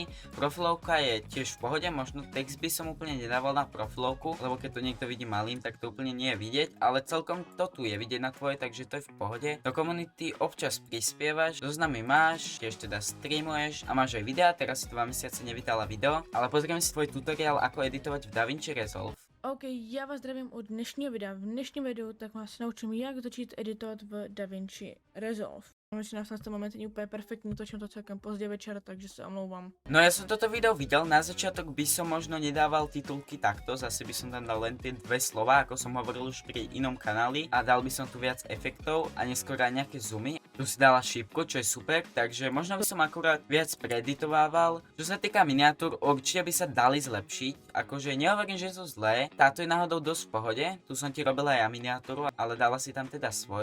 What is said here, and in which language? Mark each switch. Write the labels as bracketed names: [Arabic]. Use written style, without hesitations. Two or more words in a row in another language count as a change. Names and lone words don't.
[Slovak] Profilovka je tiež v pohode, možno text by som úplne nedával na profilovku, lebo keď to niekto vidí malým, tak to úplne nie je vidieť, ale celkom to tu je vidieť na tvoje, takže to je v pohode. Do komunity občas prispievaš, zoznamy máš, tiež teda streamuješ a máš aj videá, teraz si 2 mesiace nevydala video, ale pozrieme si tvoj tutoriál, ako editovať v DaVinci Resolve. [Czech] OK, já vás zdravím od dnešního videa. V dnešním videu tak vás naučím, jak začít editovat v DaVinci Resolve. Myslím, že na ten moment není úplně perfektní, točím to celkem pozdě večer, takže se omlouvám. [Slovak] No ja som toto video videl, na začiatok by som možno nedával titulky takto, zase by som tam dal len tie 2 slova, ako som hovoril už pri inom kanáli, a dal by som tu viac efektov a neskôr aj nejaké zoomy. Tu si dala šípku, čo je super, takže možno by som akurát viac preeditovával. Čo sa týka miniatúr, určite by sa dali zlepšiť, akože nehovorím, že sú zlé, táto je náhodou dosť v pohode, tu som ti robil aj ja miniatúru, ale dala si tam teda svoju.